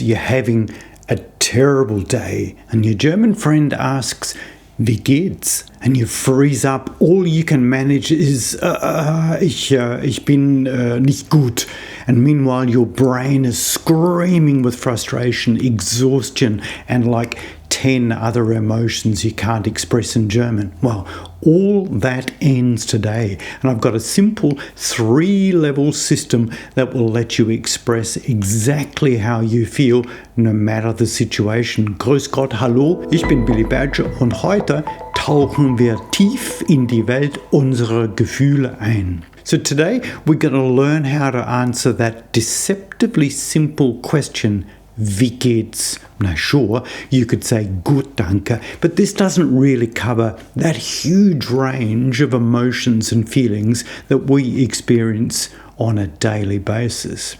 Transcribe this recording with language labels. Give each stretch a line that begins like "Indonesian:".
English: You're having a terrible day and your German friend asks,
German: wie geht's?
English: And you freeze up. All you can manage is,
German: ich bin nicht gut.
English: And meanwhile, your brain is screaming with frustration, exhaustion, and like 10 other emotions you can't express in German. Well, all that ends today. And I've got a simple 3-level system that will let you express exactly how you feel, no matter the situation.
German: Grüß Gott, hallo, ich bin Billy Badger und heute tauchen wir tief in die Welt unserer Gefühle ein.
English: So today we're going to learn how to answer that deceptively simple question,
German: wie geht's?
English: Now sure, you could say
German: gut, danke,
English: but this doesn't really cover that huge range of emotions and feelings that we experience on a daily basis.